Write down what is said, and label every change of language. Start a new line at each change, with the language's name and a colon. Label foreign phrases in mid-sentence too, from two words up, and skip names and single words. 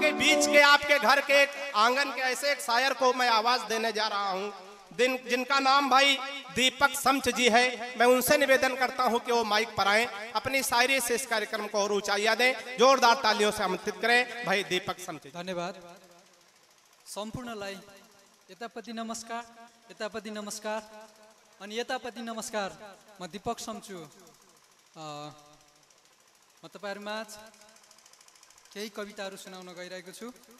Hindi: बीच के आपके घर के आंगन के ऐसे एक शायर को मैं आवाज देने जा रहा हूं, जिनका नाम भाई दीपक समच जी है। मैं उनसे निवेदन करता हूं कि वो माइक पर आए, अपनी शायरी से इस कार्यक्रम को और ऊंचाइयां दें। जोरदार तालियों से आमंत्रित करें भाई दीपक समच जी। धन्यवाद।
Nepali: सम्पूर्णलाई यतापति नमस्कार, यतापति नमस्कार अनि यतापति नमस्कार। म दीपक समचु। म तपाईहरुमाझ केही कविताहरू सुनाउन गइरहेको छु।